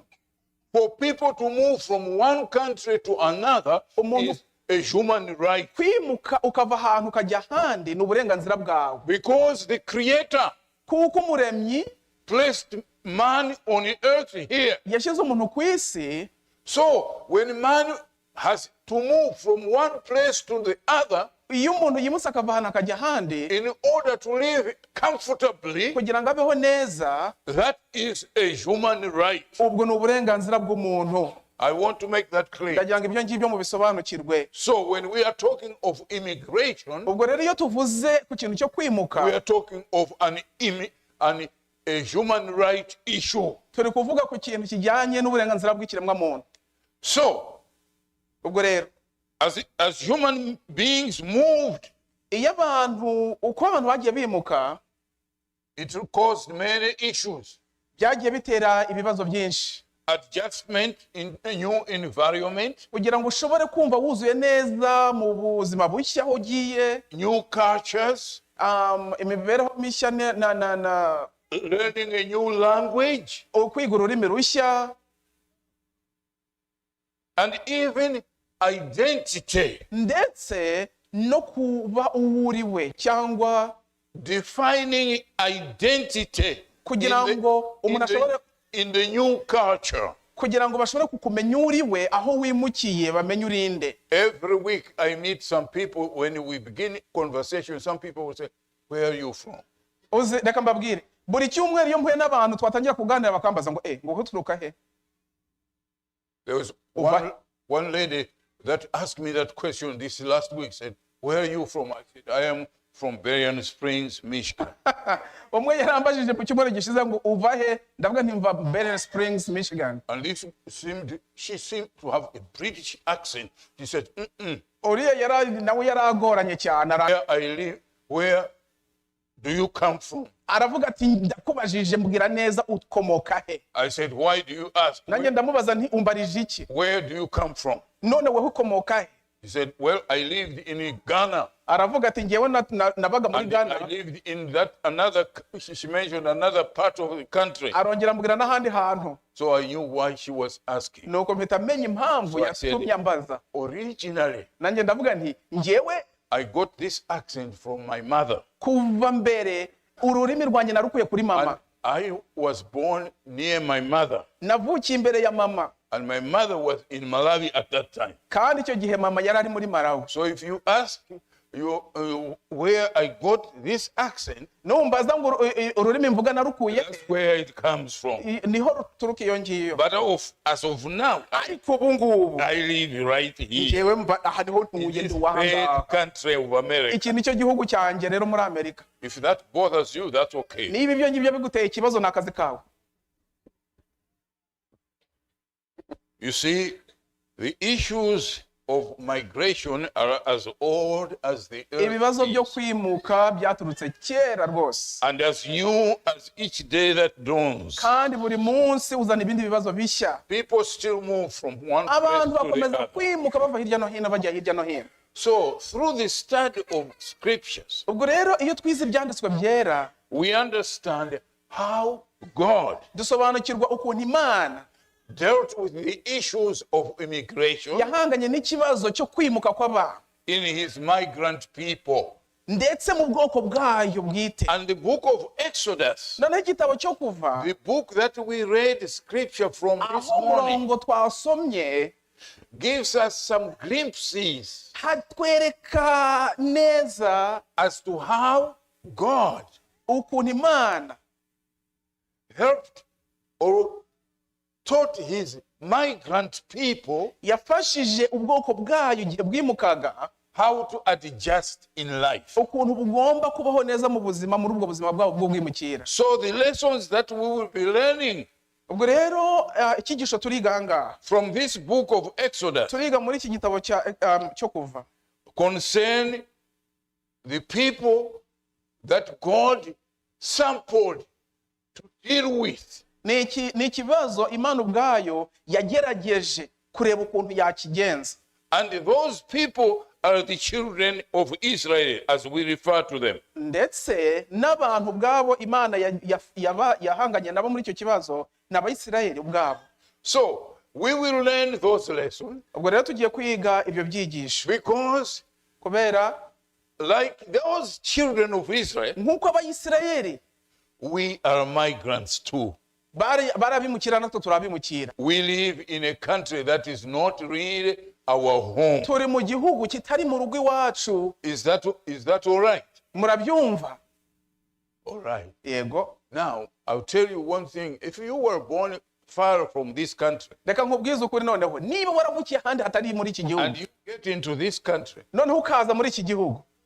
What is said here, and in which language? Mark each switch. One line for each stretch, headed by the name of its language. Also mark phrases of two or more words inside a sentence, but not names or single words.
English: For people to move from one country to another is a human right.
Kinyarwanda: kwimuka ukava ahantu ukajya ahandi ni uburenganzira bwawe.
English: Because the Creator
Kinyarwanda: kuko umuremyi
English: placed man on the earth here.
Kinyarwanda: yashyize umuntu ku isi.
English: So when man has to move from one place to the other,
Kinyarwanda: iyo umuntu yimutse akava ahantu akajya ahandi
English: in order to live comfortably,
Kinyarwanda: kugira ngo abeho neza,
English: that is a human right.
Kinyarwanda: ubwo ni uburenganzira bw'umuntu.
English: I want to make that clear.
Kinyarwanda: ndagira ngo ibyo ngibyo mubisobanukirwe.
English: So when we are talking of immigration,
Kinyarwanda: ubwo rero iyo tuvuze ku kintu cyo kwimuka,
English: we are talking of a human right issue.
Kinyarwanda: turi kuvuga ku kintu kijyanye n'uburenganzira bw'ikiremwamuntu.
English: So
Kinyarwanda: ubwo rero
English: as human beings moved,
Kinyarwanda: iyo uko abantu bagiye bimuka,
English: it caused many issues.
Kinyarwanda: byagiye bitera ibibazo byinshi.
English: Adjustment in a new environment,
Kinyarwanda: kugira ngo ushobore kumva wuzuye neza mu buzima bushya aho ugiye,
English: new cultures,
Kinyarwanda: imibereho mishya,
English: learning a new language,
Kinyarwanda: kwiga ururimi rushya,
English: and even identity.
Kinyarwanda: ndetse no kuba uwuriwe cyangwa
English: defining identity
Kinyarwanda: kugira ngo umuntu ashobore
English: in the new culture.
Kinyarwanda: kugira ngo bashobore kukumenya uriwe aho wimukiye, bamenye urinde.
English: Every week I meet some people. When we begin conversation, some people will say, where are you from?
Kinyarwanda: reka mbabwire, buri cyumweru iyo mpuye n'abantu twatangira kuganira bakambaza ngo ngo turuka he.
English: There was one lady that asked me that question this last week, said, where are you from? I said, I am from Berrien Springs, Michigan.
Kinyarwanda: umwe yarambajije ku cyumweru gishize ngo uva he, ndavuga nti mva Berrien Springs, Michigan.
English: And she seemed to have a British accent. She said,
Kinyarwanda: uriya nawe yaragoranye cyane.
English: where I live, where do you come from?
Kinyarwanda: aravuga ati ndakubajije mbwira neza ukomoka he.
English: I said, why do you ask?
Kinyarwanda: nanjye ndamubaza nti umbarije iki?
English: Where do you come from?
Kinyarwanda: none wewe ukomoka he?
English: He said, well, I lived in Ghana.
Kinyarwanda: aravuga ati ngewe nabaga muri Ghana.
English: I lived in that she mentioned another part of the country.
Kinyarwanda: arongera mbwira n'ahandi hantu.
English: So I knew why she was asking.
Kinyarwanda: nuko mpita menya impamvu yatumye ambaza.
English: Originally,
Kinyarwanda: nanjye ndavuga nti ngewe
English: I got this accent from my mother.
Kinyarwanda: kuva mbere ururimi rwanjye narukuye kuri mama.
English: And I was born near my mother.
Kinyarwanda: navukiye imbere ya mama.
English: And my mother was in Malawi at that time.
Kinyarwanda: kandi icyo gihe mama yari ari muri Malawi.
English: So if you ask where I got this accent,
Kinyarwanda: numbaza ngo ururimi mvuga narukuye,
English: that's where it comes from.
Kinyarwanda: niho ruturuka iyo ngiyo.
English: But as of now,
Kinyarwanda: ariko ubu ngubu
English: I live right here.
Kinyarwanda: ngewe mba aha niho ntuye
English: In this
Kinyarwanda: nduwahanga.
English: great country of America.
Kinyarwanda: iki nicyo gihugu cyanjye rero muri Amerika.
English: If that bothers you, that's okay.
Kinyarwanda: niba ibyo ngibyo biguteye ikibazo n'akazi kawe.
English: You see, the issues of migration are as old as the
Kinyarwanda: ibibazo
English: earth
Kinyarwanda: byo
English: is.
Kinyarwanda: kwimuka byaturutse kera rwose.
English: And as new as each day that dawns,
Kinyarwanda: kandi buri munsi uzana ibindi bibazo bishya.
English: people still move from one place
Kinyarwanda: abantu
English: to the
Kinyarwanda: bakomeza
English: other.
Kinyarwanda: kwimuka bava hirya no hino bajya hirya no hino.
English: So, through the study of scriptures,
Kinyarwanda: ubwo rero iyo twize ibyanditswe byera,
English: we understand how God
Kinyarwanda: dusobanukirwa ukuntu Imana
English: dealt with the issues of immigration
Kinyarwanda: yahanganye n'ikibazo cyo kwimuka kw'abantu
English: in his migrant people.
Kinyarwanda: ndetse mu bwoko bwayo bwite.
English: And the book of Exodus,
Kinyarwanda: noneho igitabo cyo kuva,
English: the book that we read scripture from this
Kinyarwanda: aho
English: morning,
Kinyarwanda: umurongo twasomye
English: gives us some glimpses
Kinyarwanda: hatwereka neza
English: as to how God
Kinyarwanda: ukuntu Imana
English: helped or taught his migrant people
Kinyarwanda: yafashije ubwoko bwayo igihe bwimukaga
English: how to adjust in life.
Kinyarwanda: ukuntu bugomba kubaho neza mu buzima, muri ubwo buzima bwabo bwo bwimukira.
English: So the lessons that we will be learning
Kinyarwanda: ubwo rero icyigisho turiga ahangaha
English: from this book of Exodus
Kinyarwanda: turiga muri iki gitabo cyo kuva
English: concern the people that God sampled to deal with.
Kinyarwanda: ni ikibazo Imana ubwayo yagerageje kureba ukuntu yakigenza.
English: And those people are the children of Israel, as we refer to them.
Kinyarwanda: ndetse n'abantu ubwabo Imana yahanganye nabo muri icyo kibazo n'Abayisiraheli ubwabo.
English: So we will learn those lessons
Kinyarwanda: ubwo rero tugiye kwiga ibyo byigisho
English: because
Kinyarwanda: kubera
English: like those children of Israel,
Kinyarwanda: nk'uko Abayisiraheli
English: we are migrants too.
Kinyarwanda: barabimukira natwe turabimukira.
English: We live in a country that is not really our home.
Kinyarwanda: turi mu gihugu kitari mu rugo iwacu.
English: Is that all right?
Kinyarwanda: murabyumva?
English: All right.
Kinyarwanda: yego.
English: Now, I'll tell you one thing. If you were born far from this country
Kinyarwanda: reka nkubwize ukuri noneho, niba waravukiye ahandi hatari muri iki gihugu
English: and you get into this country
Kinyarwanda: noneho ukaza muri iki gihugu